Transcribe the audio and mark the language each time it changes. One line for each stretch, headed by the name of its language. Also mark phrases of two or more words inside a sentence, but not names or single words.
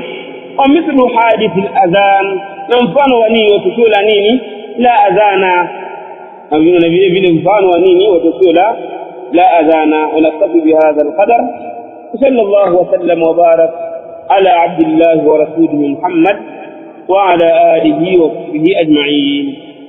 Arabic: ومثل حديث الأذان,
Swahili: na mfano wa nini, wa tukio la nini, la adhana, na vile vile mfano wa nini, wa tukio
Arabic: لا أذانا. ونكتفي بهذا القدر، صلى الله وسلم وبارك على عبد الله ورسوله محمد وعلى آله وصحبه أجمعين.